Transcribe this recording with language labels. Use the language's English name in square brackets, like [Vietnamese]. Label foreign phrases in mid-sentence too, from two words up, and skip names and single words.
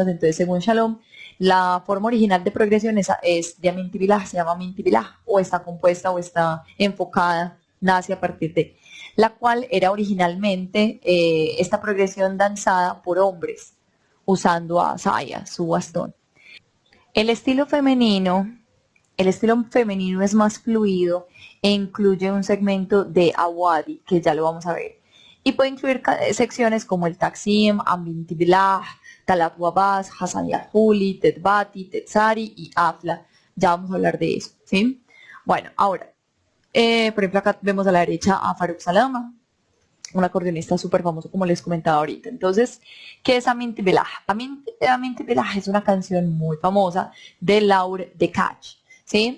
[Spanish] Entonces, según Shalom, la forma original de progresión es de Amint Bilah, se llama Amint Bilah, o está compuesta o está enfocada, nace a partir de, la cual era originalmente esta progresión danzada por hombres, usando a saya, su bastón. El estilo femenino es más fluido e incluye un segmento de awadi, que ya lo vamos a ver. Y puede incluir secciones como el Taksim, Amint Bilah, Talab Wabas, Hassan Yahuli, Tedbati, Tetzari y Afla. Ya vamos a hablar de eso, ¿sí? Bueno, ahora, por ejemplo, acá vemos a la derecha a Faruk Salama, un acordeonista súper famoso, como les comentaba ahorita. Entonces, ¿qué es Amint Billah? Amint Billah es una canción muy famosa de Laure de Catch, ¿sí?